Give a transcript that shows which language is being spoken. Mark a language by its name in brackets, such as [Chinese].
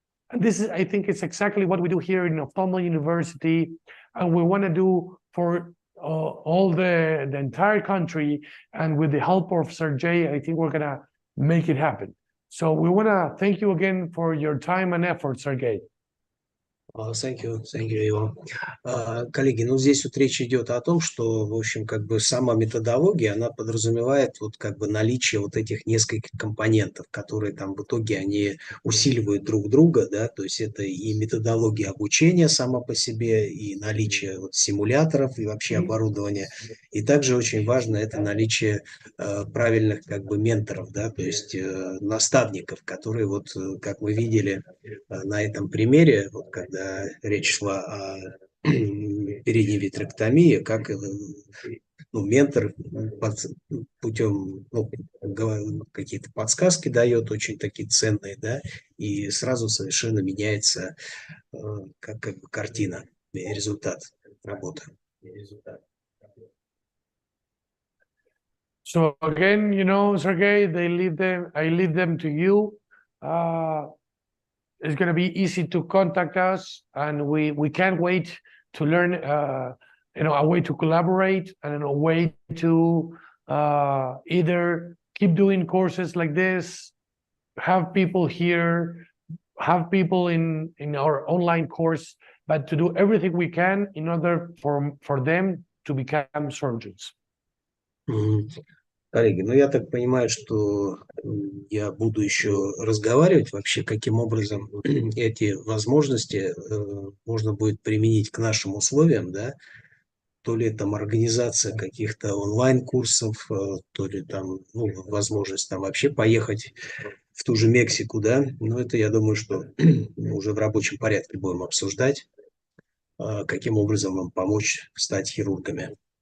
[English] And this is, I think, it's exactly what we do here in Oftalmo University, and we want to do for all the entire country. And with the help of Sergey, I think we're going to make it happen. So we want to thank you again for your time and effort, Sergey. Thank you, Ivo. [Russian] Коллеги, здесь вот речь идет о том, что, в общем, как бы сама методология, она подразумевает вот как бы наличие вот этих нескольких компонентов, которые там в итоге они усиливают друг друга, да, то есть это и методология обучения сама по себе, и наличие вот симуляторов и вообще оборудования, и также очень важно это наличие правильных как бы менторов, да, то есть наставников, которые вот, как мы видели на этом примере, вот когда речь шла о передней vitrectomии, как ментор путем какие-то подсказки дает, очень такие ценные, да, и сразу совершенно меняется как бы картина, результат работы. [English] So again, you know, Sergey, I leave them to you. It's going to be easy to contact us, and we can't wait to learn, you know, a way to collaborate and a way to either keep doing courses like this, have people here, have people in our online course, but to do everything we can in order for them to become surgeons. [Russian] Коллеги, ну я так понимаю, что я буду еще разговаривать вообще, каким образом эти возможности можно будет применить к нашим условиям, да, то ли там организация каких-то онлайн-курсов, то ли там, ну, возможность там вообще поехать в ту же Мексику, да, но это, я думаю, что уже в рабочем порядке будем обсуждать, каким образом нам помочь стать хирургами.